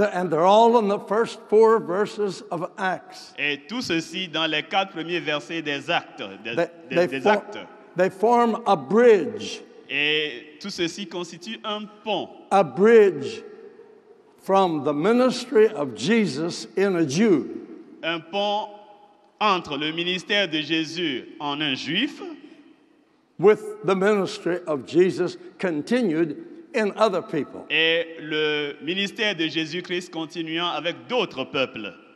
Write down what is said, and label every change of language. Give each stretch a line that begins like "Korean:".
English: And they're all in the first 4 verses of Acts.
French: Et tout ceci dans les 4 premiers versets des Actes. Des Actes.
English: They form a bridge.
French: Et tout ceci constitue un pont.
English: A bridge from the ministry of Jesus in a Jew.
French: Un pont entre le ministère de Jésus en un juif.
English: With the ministry of Jesus continued in other people.
French: Et le ministère de Jésus-Christ continuant avec d'autres peuples.